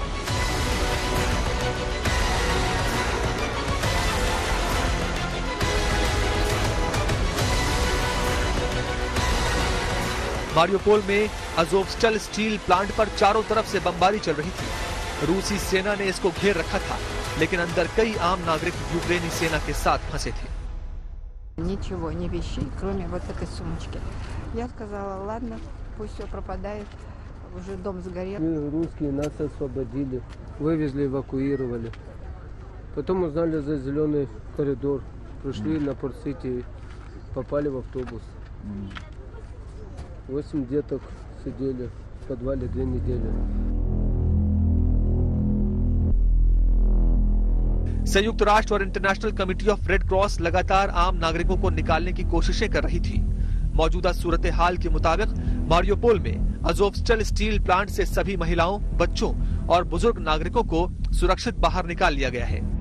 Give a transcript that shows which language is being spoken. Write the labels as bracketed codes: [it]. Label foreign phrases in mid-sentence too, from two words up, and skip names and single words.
[hi] मारियोपोल में अज़ोवस्टल स्टील प्लांट पर चारों तरफ से बमबारी चल रही थी। रूसी सेना ने इसको घेर रखा था, लेकिन अंदर कई आम नागरिक यूक्रेनी सेना के साथ फंसे थे। [ru] Ничего, ни вещей, кроме вот этой сумочки. Я сказала, ладно, пусть все пропадает, уже дом сгорел. Русские нас освободили, вывезли, эвакуировали. Потом узнали за зеленый коридор, пришли на Порт-Сити, попали в автобус. 8 деток сидели в подвале 2 недели. [hi] संयुक्त राष्ट्र और इंटरनेशनल कमेटी ऑफ रेड क्रॉस लगातार आम नागरिकों को निकालने की कोशिशें कर रही थी। मौजूदा सूरत हाल के मुताबिक मारियोपोल में अज़ोवस्टल स्टील प्लांट से सभी महिलाओं, बच्चों और बुजुर्ग नागरिकों को सुरक्षित बाहर निकाल लिया गया है।